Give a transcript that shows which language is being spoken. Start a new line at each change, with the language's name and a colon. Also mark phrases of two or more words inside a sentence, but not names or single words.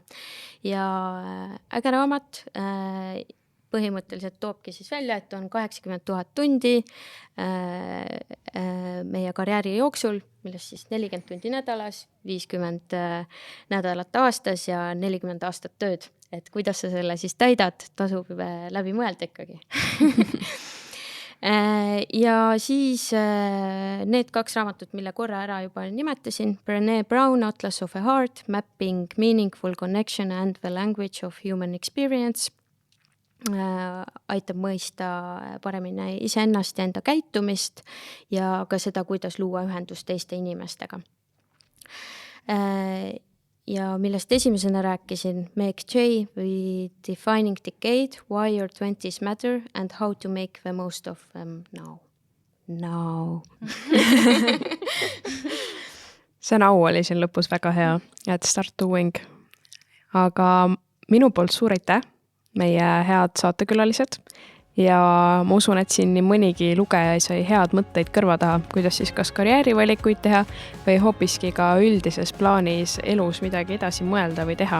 Estonian: Ja äge raamat põhimõtteliselt toobki siis välja, et on 80 000 tundi meie karjääri jooksul, millest siis 40 tundi nädalas, 50 nädalat aastas ja 40 aastat tööd. Et kuidas sa selle siis täidad, tasub läbi mõelda ikkagi. Ja siis need 2 raamatut, mille korra ära juba nimetasin, Brené Brown, Atlas of a Heart, Mapping Meaningful Connection and the Language of Human Experience, aitab mõista paremini iseennast ja enda käitumist ja ka seda, kuidas luua ühendust teiste inimestega. Ja millest esimesena rääkisin, Meg J, Defining Decade, Why Your 20s Matter and How to Make the Most of them now. See now oli siin lõpus väga hea, et
English: start doing.
Estonian: Aga minu poolt suur aitäh, meie head saatekülalised ja ma usun, et siin nii mõnigi lugeja sai head mõtteid kõrva taha, kuidas siis kas karjäärivalikuid teha või hoopiski ka üldises plaanis elus midagi edasi mõelda või teha.